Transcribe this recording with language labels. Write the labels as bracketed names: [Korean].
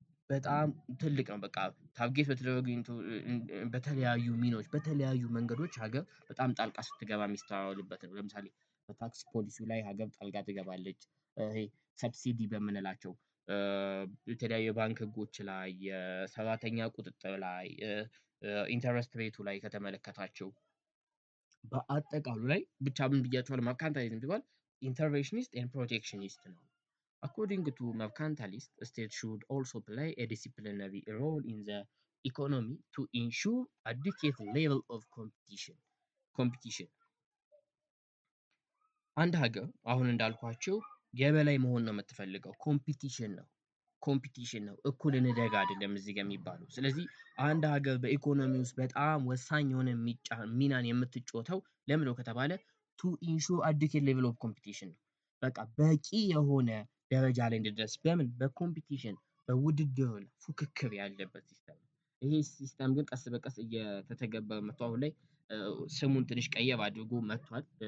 [Amharic] በጣም ትልቅ ነው። በቃ ታርጌት በተደረጉ በተለያዩ ሚኖች በተለያዩ መንገዶች ሀገር በጣም ጣልቃ ስትገባ የሚስተዋልበት ነው። ለምሳሌ በታክስ ፖሊሲው ላይ ሀገር ጣልቃ ትገባለች። ይሄ ሰብሲዲ በምንላቸው የተለያዩ የባንክ ህጎች ላይ፣ የሰራተኛ ቁጥጥር ላይ፣ ኢንተረስት ሬቱ ላይ ከተመለከታቸው በአጠቃሉ ላይ ብቻ ምን ብያቸዋለሁ? መርካንታሊዝም ሲባል ኢንተርቬንሽኒስት ኤንድ ፕሮቴክሽኒስት ነው። [English] According to mercantilists, states should also play a disciplinary role in the economy to ensure adequate level of competition. [Amharic] አንድ ሀገር አሁን እንዳልኳቸው የበላይ መሆን ነው የምትፈልገው፣ ኮምፒቲሽን ነው። ኮምፒቲሽን ነው። እኩል እንደግ አይደለም እዚህ ጋር የሚባለው። ስለዚህ አንድ ሀገር በኢኮኖሚ ውስጥ በጣም ወሳኝ የሆነ ሚናን የምትጫወተው ለምን ነው ከተባለ [English] ቱ ኢንሹር አዲኩዌት ሌቭል ኦፍ ኮምፒቲሽን [Amharic] ነው። በቃ በቂ የሆነ ደረጃ ላይ እንድደርስ በምን በኮምፒቲሽን በውድድር ፉክክር ያለበት ሲስተም ነው። ይሄ ሲስተም ግን ቀስ በቀስ እየተተገበረ መጥቶ አሁን ላይ ስሙን ትንሽ ቀየር አድርጎ መጥቷል።